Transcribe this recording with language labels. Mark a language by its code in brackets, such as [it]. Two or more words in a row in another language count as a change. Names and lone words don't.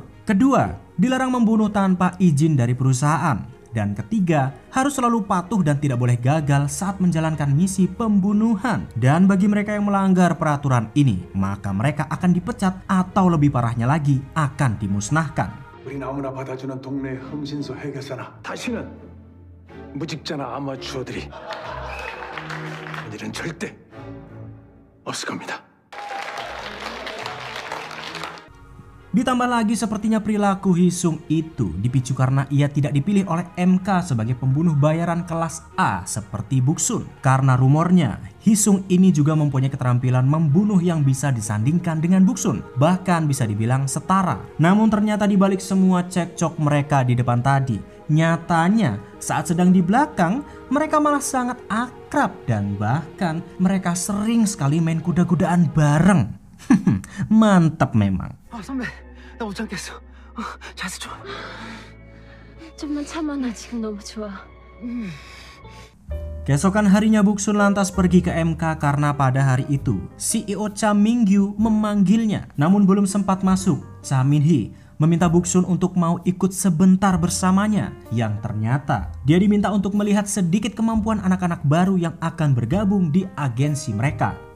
[id] Kedua, dilarang membunuh tanpa izin dari perusahaan. Dan ketiga, harus selalu patuh dan tidak boleh gagal saat menjalankan misi pembunuhan. Dan bagi mereka yang melanggar peraturan ini, maka mereka akan dipecat atau lebih parahnya lagi akan dimusnahkan. [ko] 우린 아무나 받아주는 동네 흥신소 회계사나 다시는 무직자나 아마추어들이 일은 절대 없을 겁니다. [id] Ditambah lagi sepertinya perilaku Hisung itu dipicu karena ia tidak dipilih oleh MK sebagai pembunuh bayaran kelas A seperti Buksun. Karena rumornya Hisung ini juga mempunyai keterampilan membunuh yang bisa disandingkan dengan Buksun, bahkan bisa dibilang setara. Namun ternyata di balik semua cekcok mereka di depan tadi, nyatanya saat sedang di belakang mereka malah sangat akrab dan bahkan mereka sering sekali main kuda-kudaan bareng. Mantap memang. [ko] 선배, 나 못 참겠어. 자세 좀. 좀만 참아, 나 지금 너무 좋아. [id] Keesokan harinya Buksun lantas pergi ke MK karena pada hari itu CEO Cha Mingyu memanggilnya. Namun belum sempat masuk, Cha Minhee meminta Buksun untuk mau ikut sebentar bersamanya. Yang ternyata dia diminta untuk melihat sedikit kemampuan anak-anak baru yang akan bergabung di agensi mereka.